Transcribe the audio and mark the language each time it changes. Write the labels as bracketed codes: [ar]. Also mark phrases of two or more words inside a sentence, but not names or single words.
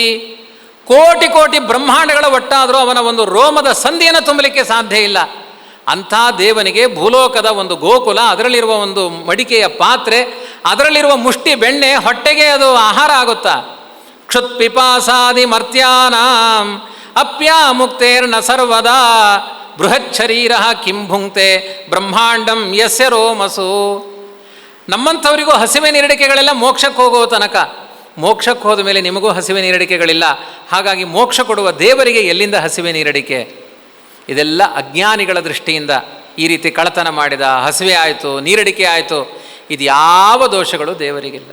[kn] ಕೋಟಿ ಕೋಟಿ ಬ್ರಹ್ಮಾಂಡಗಳ ಒಟ್ಟಾದರೂ ಅವನ ಒಂದು ರೋಮದ ಸಂಧಿಯನ್ನು ತುಂಬಲಿಕ್ಕೆ ಸಾಧ್ಯ ಇಲ್ಲ. ಅಂಥ ದೇವನಿಗೆ ಭೂಲೋಕದ ಒಂದು ಗೋಕುಲ, ಅದರಲ್ಲಿರುವ ಒಂದು ಮಡಿಕೆಯ ಪಾತ್ರೆ, ಅದರಲ್ಲಿರುವ ಮುಷ್ಟಿ ಬೆಣ್ಣೆ ಹೊಟ್ಟೆಗೆ ಅದು ಆಹಾರ ಆಗುತ್ತಾ? [sa] ಕ್ಷುತ್ಪಿಪಾಸಾದಿ ಮರ್ತ್ಯಾನಾಂ ಅಪ್ಯಾಮುಕ್ತೇರ್ನ ಸರ್ವದಾ ಬೃಹಚ್ಛರೀರ ಕಿಂ ಭುಂಕ್ತೆ ಬ್ರಹ್ಮಾಂಡಂ ಯಸ್ಯ ರೋಮಸು. [kn] ನಮ್ಮಂಥವರಿಗೂ ಹಸಿವೆ ನೀರಡಿಕೆಗಳೆಲ್ಲ ಮೋಕ್ಷಕ್ಕೆ ಹೋಗೋ ತನಕ. ಮೋಕ್ಷಕ್ಕೆ ಹೋದ ಮೇಲೆ ನಿಮಗೂ ಹಸಿವೆ ನೀರಡಿಕೆಗಳಿಲ್ಲ. ಹಾಗಾಗಿ ಮೋಕ್ಷ ಕೊಡುವ ದೇವರಿಗೆ ಎಲ್ಲಿಂದ ಹಸಿವೆ ನೀರಡಿಕೆ? ಇದೆಲ್ಲ ಅಜ್ಞಾನಿಗಳ ದೃಷ್ಟಿಯಿಂದ ಈ ರೀತಿ ಕಳತನ ಮಾಡಿದ, ಹಸಿವೆ ಆಯಿತು, ನೀರಡಿಕೆ ಆಯಿತು, ಇದು ಯಾವ ದೋಷಗಳು ದೇವರಿಗಿಲ್ಲ.